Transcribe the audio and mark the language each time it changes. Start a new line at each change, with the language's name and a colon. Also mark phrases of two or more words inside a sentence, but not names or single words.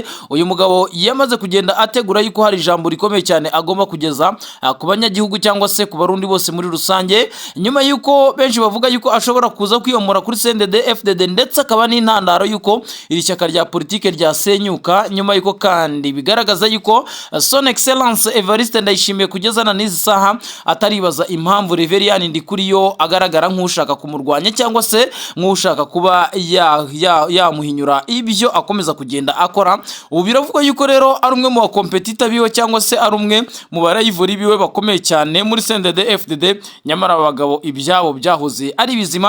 Kinyarwanda: Uyu mugabo yamaze kugenda ategura yuko hari ijambo rikomeye cyane agomba kugeza ku banyagihugu cyangwa se ku barundi bose muri rusange, nyuma yuko benshi bavuga yuko ashobora kuza kwiyomora kuri CNDD FDD ndetse akaba n'intandaro yuko iri shyaka rya politike ryasenyuka, nyuma yuko kandi bigaragaza yuko
French: Son Excellence
Kinyarwanda: Evariste Ndayishimiye kugeza na n'izi saha ataribaza impamvu Reverien Ndikuriyo agaragara nk'ushaka kumurwanya cyangwa se nk'ushaka kuba yamuhinyura ibyo akomeza kugenda akora. Ubu biravugwa yuko rero ari umwe mu bakompetita biwe cyangwa se ari umwe mu barayivori biwe bakomeye cyane muri CNDD FDD, nyamara abagabo ibyabo byahoze ari bizima.